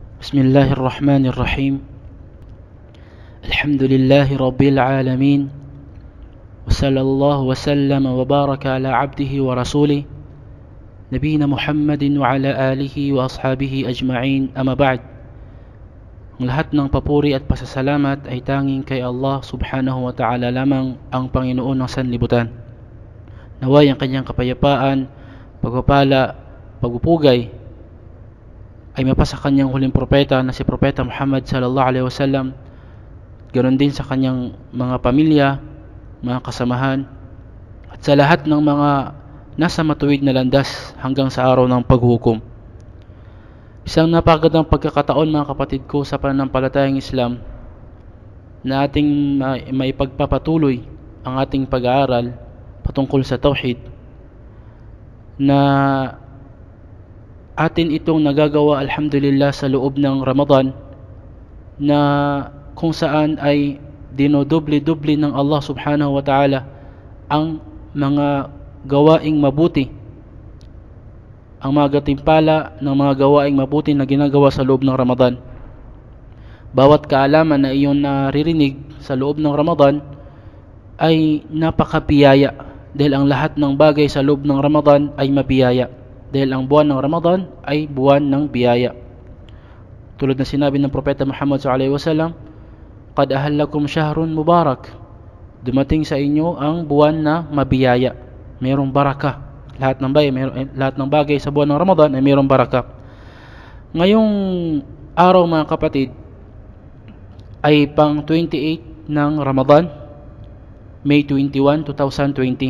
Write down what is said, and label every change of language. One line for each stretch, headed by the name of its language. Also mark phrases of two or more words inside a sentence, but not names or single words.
Arabic: بسم الله الرحمن الرحيم. الحمد لله رب العالمين، وصلى الله وسلم وبارك على عبده ورسوله نبينا محمد وعلى آله وأصحابه أجمعين. أما بعد,
Filipino: ang lahat ng papuri at pasasalamat ay tanging kay Allah
Arabic: سبحانه وتعالى
Filipino: lamang, ang Panginoon ng sanlibutan. Naway ang kanyang kapayapaan, pagpapala, pagpupugay ay mapasa kanyang huling propeta na si Propeta Muhammad
Arabic: صلى الله عليه وسلم,
Filipino: ganoon din sa kanyang mga pamilya, mga kasamahan, at sa lahat ng mga nasa matuwid na landas hanggang sa araw ng paghukom. Isang napakagandang pagkakataon, mga kapatid ko, sa pananampalatayang Islam na ating maipagpapatuloy ang ating pag-aaral patungkol sa Tauhid, na atin itong nagagawa alhamdulillah sa loob ng Ramadan, na kung saan ay dinodoble-doble ng Allah
Arabic: سبحانه وتعالى
Filipino: ang mga gawaing mabuti, ang mga gatimpala ng mga gawaing mabuti na ginagawa sa loob ng Ramadan. Bawat kaalaman na iyon naririnig sa loob ng Ramadan ay napakabiyaya, dahil ang lahat ng bagay sa loob ng Ramadan ay mabiyaya, dahil ang buwan ng Ramadan ay buwan ng biyaya. Tulad na sinabi ng Propeta Muhammad
Arabic: صلى الله عليه وسلم، قد أظلكم شهر مبارك."
Filipino: Dumating sa inyo ang buwan na mabiyaya, mayroong baraka. Lahat ng bagay sa buwan ng Ramadan ay mayroong baraka. Ngayong araw, mga kapatid, ay pang 28 ng Ramadan, May 21, 2020.